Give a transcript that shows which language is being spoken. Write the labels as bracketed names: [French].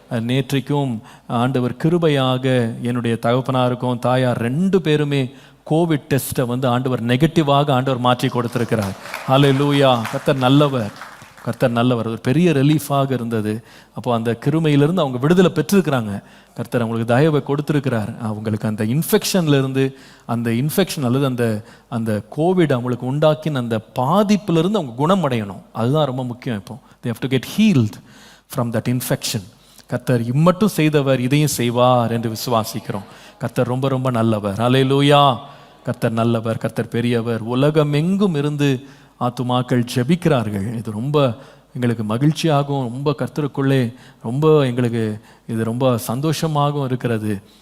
[Tamil] நேற்றைக்கும் ஆண்டவர் கிருபையாக என்னுடைய தகப்பனாருக்கும் தாயார் 2 பேருமே கோவிட் டெஸ்ட்டை ஆண்டவர் நெகட்டிவாக ஆண்டவர் மாற்றி கொடுத்திருக்கிறார். ஹல்லேலூயா. கர்த்தர் நல்லவர். ஒரு பெரிய ரிலீஃபாக இருந்தது. அப்போ அந்த கிருமையிலிருந்து அவங்க விடுதலை பெற்றிருக்கிறாங்க. கர்த்தர் அவங்களுக்கு தயவை கொடுத்துருக்கிறார். அவங்களுக்கு அந்த இன்ஃபெக்ஷன்லேருந்து அந்த இன்ஃபெக்ஷன் அல்லது அந்த கோவிட் அவங்களுக்கு உண்டாக்கின அந்த பாதிப்பிலிருந்து அவங்க குணமடையணும். அதுதான் ரொம்ப முக்கியம். இப்போ [English] they have to get healed from that infection. [Tamil] கர்த்தர் இம்மட்டும் செய்தவர் இதையும் செய்வார் என்று விசுவாசிக்கிறோம். கர்த்தர் ரொம்ப ரொம்ப நல்லவர். ஹல்லேலூயா. கர்த்தர் நல்லவர், கர்த்தர் பெரியவர். உலகமெங்கும் இருந்து ஆத்துமாக்கள் ஜெபிக்கிறார்கள். இது ரொம்ப எங்களுக்கு மகிழ்ச்சியாகவும் ரொம்ப கர்த்தருக்குள்ளே ரொம்ப எங்களுக்கு இது ரொம்ப சந்தோஷமாகவும் இருக்கிறது.